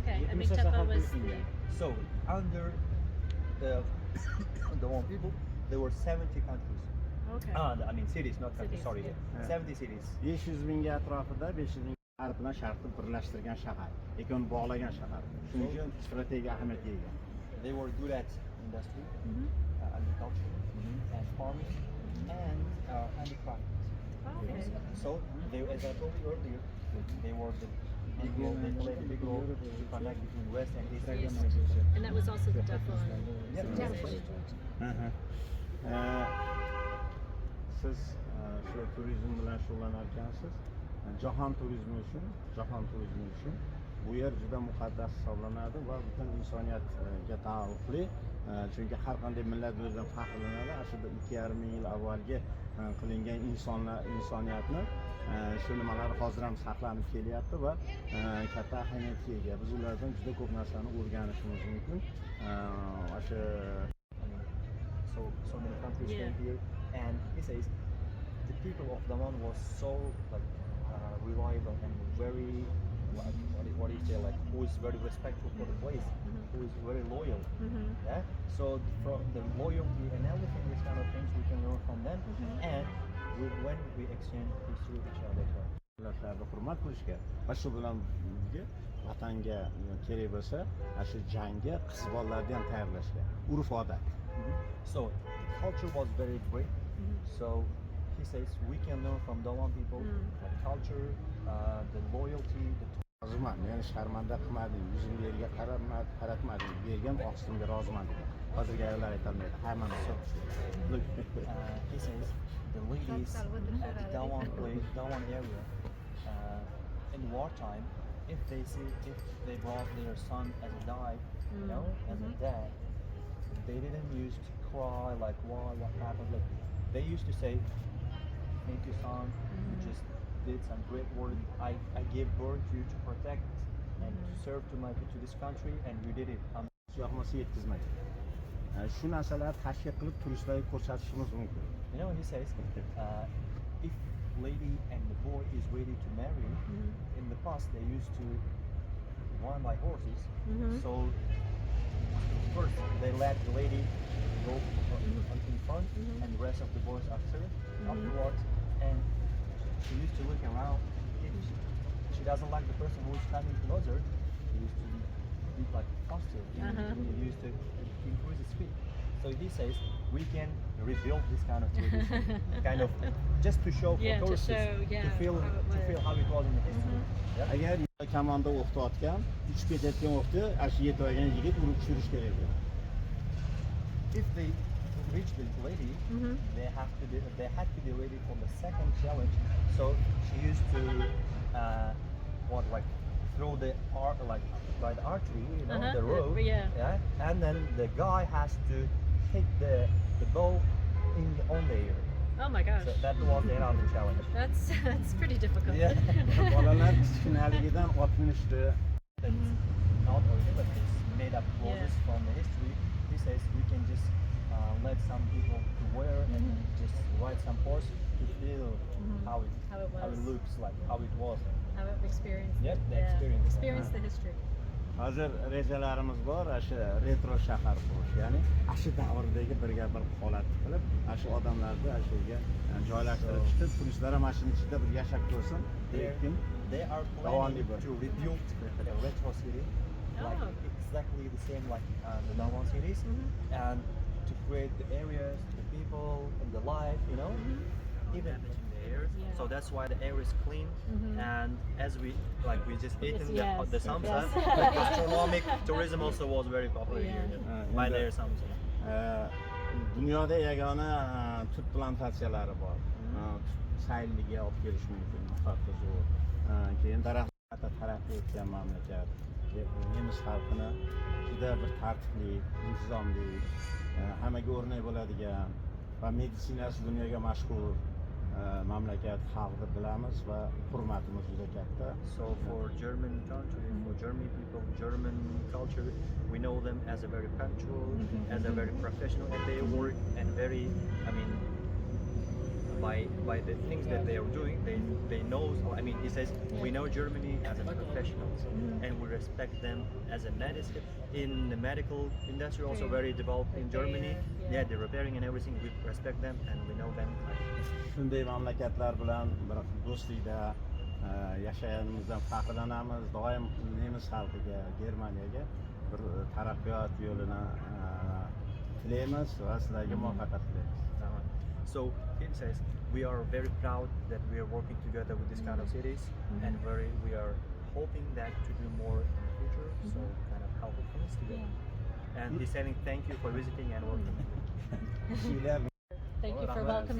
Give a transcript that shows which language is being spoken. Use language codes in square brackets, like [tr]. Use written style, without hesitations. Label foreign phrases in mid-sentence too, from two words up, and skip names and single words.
[en] Mingtepa was So under the the one people, there were 70 countries. okay. I mean cities, not countries. Sorry, Cities, 70 cities. [uz] 500 mingga atrofida 500 ming g'arb bilan sharqni birlashtirgan shahar, ikkovini bog'lagan shahar. Shuning uchun strategik ahamiyatga ega. [en] They were good at industry, agriculture, and farming, and handicraft. Okay. So they, as I told you earlier, they were the big role. They played a big role to connect between West and East. And that was also the Dublin Yeah. civilization. [uz] Siz shu turizm bilan shug'ullanarkansiz. Jahon turizmi uchun bu yer juda muqaddas hisoblanadi va butun insoniyatga taalluqli. Chunki har qanday millat o'zidan faxrlanadi. Aslida 2,5 ming yil avvalgi qilingan insoniyatni shu nimalar hozir ham saqlanib kelyapti va katta ahamiyatga ega. Biz ulardan juda ko'p narsani o'rganishimiz mumkin. [en] So many countries came here, and he says the people of Daman was so reliable and very what do you say, like who is very respectful for the place, who is very loyal. Yeah. So from the loyalty and everything, these kind of things we can learn from them, and when we exchange history with each other. [uz] Millatlarni hurmat qilishga va shu bilan vatanga kerak bo'lsa, shu jangga qiz bolalarni ham tayyorlashga, urf-odat. [en] So the culture was very great. So he says we can learn from Daman people the culture, the loyalty, the [uz] roziman, meni sharmanda qilmading, yuzimga yerga qaratmading, bergan oqsimga roziman degan. Hozirgi ayollar aytolmaydi, hammani [en] look, he says the ladies at the Dawan area in wartime, if they brought their son as a died, as a dead, they didn't used to cry like what happened. Like they used to say, "Thank you, son. You just did some great work. I gave birth to you to protect and to serve to this country, and you did it." [uz] Yoqmasa yetkazmaydi. Shu narsalarni tashkil qilib turistlarga ko'rsatishimiz mumkin. [en] He says, if lady and the boy is ready to marry, in the past they used to run by horses. So first they let the lady go in front, and the rest of the boys afterwards, and she used to look around. If she doesn't like the person who is coming closer, she used to be like faster. He used to increase the speed. So he says we can rebuild this kind of tradition, kind of just to show for tourists to feel how it was in the history. [uz] Agar kamonda o'qitayotgan, uchib ketayotgan vaqtda ash yetib olgan yigit urib tushirish kerak bo'ladi. [en] If they reach the lady, they had to be ready for the second challenge. So she used to throw the by the archery, the row, and then the guy has to hit the bow on the air. Oh my gosh. So that was the other challenge. That's pretty difficult. Yeah. [uz] Bolalar kichkinaligidan ot minishdi. [en] Not only, but it's made up roses from the history. He says we can just let some people to wear and just ride some horse to feel how it looks like, how it was. How it experienced. Yep, the experience. Experience the history. [uz] Hozir rejalarimiz bor, shu retro shahar qurish, ya'ni shu davrdagi birga bir holat qilib, shu odamlarni shuga joylashtirib chiqib, turistlar ham mashina ichida bir yashab ko'rsin. [en] They are planning to rebuild the retro city, like exactly the same like the Dawan cities, and to create the areas, the people, and the life, even the air. So that's why the air is clean, and as we just eaten the samsa, gastronomic tourism also was very popular here by their samsa. [uz] Dunyoda yagona tut plantatsiyalari bor. Sayilliga olib kelish mumkin, hatto zo'r. Keyin daraxtlar taraqqiy etgan mamlakat. Nemis xalqini juda bir tartibli, intizomli, hammaga o'rnak bo'ladigan va meditsinasi dunyoga mashhur mamlakat xalqni bilamiz va hurmatimiz juda katta. [en] So for German country, for German people, German culture, we know them as a very punctual, as a very professional, and they work and very, by the things that they are doing, they know. I mean, he says we know Germany as a professionals, and we respect them as a medicine in the medical industry, also very developed in Germany. Yeah, the repairing and everything. We respect them and we know them. [uz] Shunday mamlakatlar bilan bir do'stlikda yashaganimizdan faxrlanamiz. Doim nemis xalqiga, Germaniyaga bir taraqqiyot yo'lini tilaymiz va sizlarga muvaffaqiyat tilaymiz. [en] So he says we are very proud that we are working together with these kind of cities, and we are hoping that to do more in the future. So kind of help things together. And he's saying thank you for visiting and working. Ylab. Thank you for welcoming